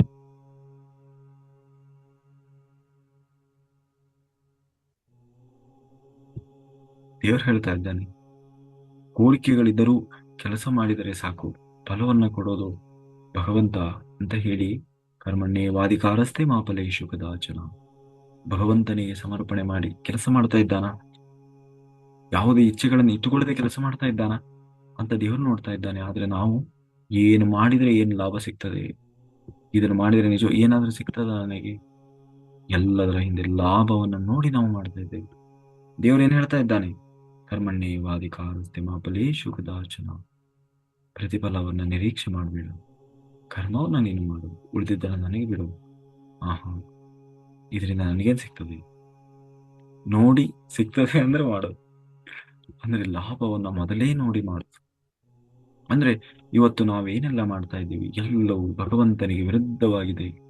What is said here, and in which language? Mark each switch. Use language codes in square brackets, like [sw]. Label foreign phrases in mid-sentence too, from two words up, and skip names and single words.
[kn] ದೇವರು ಹೇಳ್ತಾ ಇದ್ದಾನೆ, ಕೋರಿಕೆಗಳಿದ್ದರೂ ಕೆಲಸ ಮಾಡಿದರೆ ಸಾಕು, ಫಲವನ್ನ ಕೊಡೋದು ಭಗವಂತ ಅಂತ ಹೇಳಿ, [sa] ಕರ್ಮಣ್ಯೇವಾಧಿಕಾರಸ್ಥೆ ಮಾ ಫಲೇಷು ಕದಾಚನ. [kn] ಭಗವಂತನಿಗೆ ಸಮರ್ಪಣೆ ಮಾಡಿ ಕೆಲಸ ಮಾಡ್ತಾ ಇದ್ದಾನ? ಯಾವುದೇ ಇಚ್ಛೆಗಳನ್ನು ಇಟ್ಟುಕೊಳ್ಳದೆ ಕೆಲಸ ಮಾಡ್ತಾ ಇದ್ದಾನ ಅಂತ ದೇವರು ನೋಡ್ತಾ ಇದ್ದಾನೆ. ಆದ್ರೆ ನಾವು ಏನು ಮಾಡಿದ್ರೆ ಏನು ಲಾಭ ಸಿಗ್ತದೆ, ಇದನ್ನು ಮಾಡಿದ್ರೆ ನಿಜ ಏನಾದ್ರೂ ಸಿಗ್ತದ ನನಗೆ, ಎಲ್ಲದರ ಹಿಂದೆ ಲಾಭವನ್ನು ನೋಡಿ ನಾವು ಮಾಡ್ತಾ ಇದ್ದೇವೆ. ದೇವರು ಏನ್ ಹೇಳ್ತಾ ಇದ್ದಾನೆ? [sa] ಕರ್ಮಣ್ಯೇವಾಧಿಕಾರಸ್ಥೆ ಮಾ ಫಲೇಷು ಕದಾಚನ. [kn] ಪ್ರತಿಫಲವನ್ನ ನಿರೀಕ್ಷೆ ಮಾಡಬೇಡ, ಕರ್ಮವನ್ನ ನೀನು ಮಾಡು, ಉಳಿದಿದ್ದನ್ನ ನನಗೆ ಬಿಡು. ಆಹಾ, ಇದರಿಂದ ನನಗೇನ್ ಸಿಗ್ತದೆ? ನೋಡಿ ಸಿಗ್ತದೆ ಅಂದ್ರೆ ಮಾಡು, ಅಂದ್ರೆ ಲಾಭವನ್ನ ಮೊದಲೇ ನೋಡಿ ಮಾಡು. ಅಂದ್ರೆ ಇವತ್ತು ನಾವೇನೆಲ್ಲ ಮಾಡ್ತಾ ಇದ್ದೀವಿ ಎಲ್ಲವೂ ಭಗವಂತನಿಗೆ ವಿರುದ್ಧವಾಗಿದೆ.